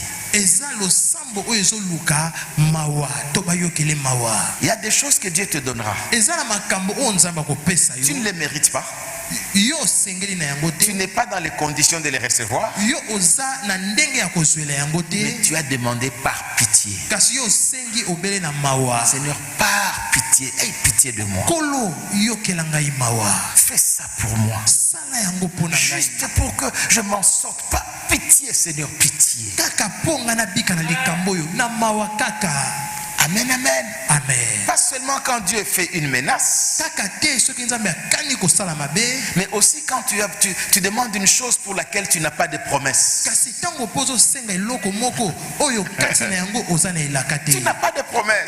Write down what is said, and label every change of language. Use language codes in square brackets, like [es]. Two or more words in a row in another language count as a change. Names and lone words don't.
[fr] Il y a des choses que Dieu te donnera. Tu ne les mérites pas. Tu n'es pas dans les conditions de les recevoir. Mais tu as demandé par pitié. pitié. [ln] kasi yo sengi obele na mawa. [fr] Seigneur, par pitié, aie pitié de moi. [ln] Kolo yokela ngai mawa. [fr] Fais ça pour moi. [ln] Sala yango pona ngai. [fr] Juste pour que je m'en sorte. Pas pitié, Seigneur, pitié. [ln] Kaka ponga na bika na likambo yo na mawa kaka. [fr] Amen, amen. Amen. Pas seulement quand Dieu fait une menace, mais aussi quand tu demandes une chose pour laquelle tu n'as pas de promesse. Tu n'as pas de promesse.